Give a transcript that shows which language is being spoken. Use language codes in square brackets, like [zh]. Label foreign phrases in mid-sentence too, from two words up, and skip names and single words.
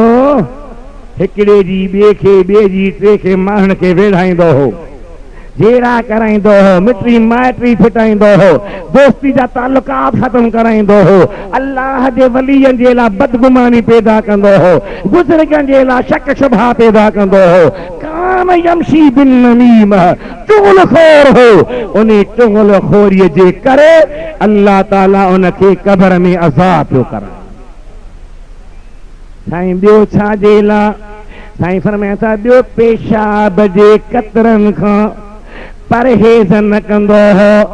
[sd] हिकिड़े जी ॿिए खे, ॿिए जी टे खे माण्हुनि खे वेढ़ाईंदो हो, जेड़ा कराईंदो हो, मिटी माइटी फिटाईंदो हो, दोस्ती जा ताल्लुकात ख़त्म कराईंदो हो, अल्लाह जे वलीअनि जे लाइ बदगुमानी पैदा कंदो हो, बुज़ुर्गनि जे लाइ शक शुबहा पैदा कंदो हो। [ar] كان يمشي بالنميمة, [sd] चुगलखोर हो। उन चुगलखोरीअ जे करे अल्लाह ताला उनखे क़ब्र में अज़ाब पियो कराए। साईं ॿियो छा जे लाइ? साईं फरमाए था ॿियो पेशाब जे कतरनि खां परहेज़ न कंदो हो।